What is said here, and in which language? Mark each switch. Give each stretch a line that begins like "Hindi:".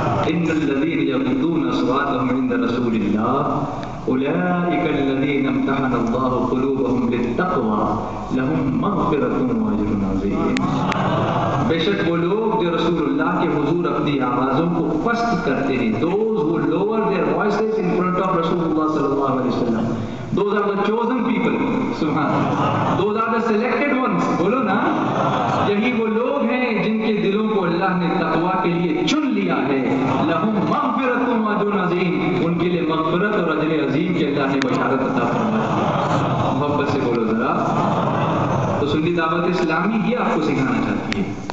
Arabic: ان الذين يغضون اصواتهم عند رسول الله اولئك الذين امتحن الله قلوبهم للتقوى لهم مغفرة واجر عظيم.
Urdu: بے شک وہ لوگ جو رسول اللہ کے حضور اپنی آوازوں کو پست کرتے ہیں,
English: those who lower their voices in front of Rasulullah sallallahu alaihi wasallam, those are the chosen people. Subhanallah. Those are the selected ones.
Urdu: بولو نا. یہی وہ لوگ ہیں جن کے دلوں کو اللہ نے تقوی کے لیے چن لیا ہے.
Arabic: لہم مغفرۃ و اجر عظیم,
Urdu: ان کے لیے مغفرت اور اجر عظیم کی اللہ نے بشارت عطا فرمائی. محبت سے بولو ذرا. تو سنی دعوت اسلامی یہ آپ کو سکھانا چاہتی ہے